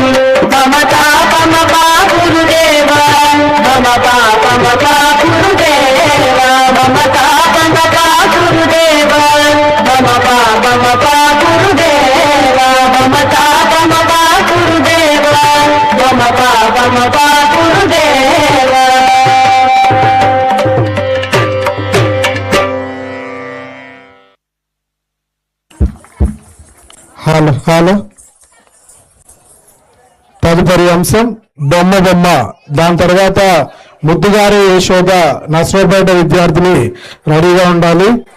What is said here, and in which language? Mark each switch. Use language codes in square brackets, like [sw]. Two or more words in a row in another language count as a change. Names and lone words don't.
[sa] मम तापमपा गुरुदेव, मम पापमपा गुरुदेव, मम तापमपा गुरुदेव, मम पापमपा गुरुदेव, मम तापमपा गुरुदेव, मम पापमपा गुरुदेव। [te] హలో హలో తదుపరి అంశం బొమ్మ బొమ్మ. దాని తర్వాత ముద్దుగారి యశోద నర్సరావుపేట విద్యార్థిని రెడీగా ఉండాలి.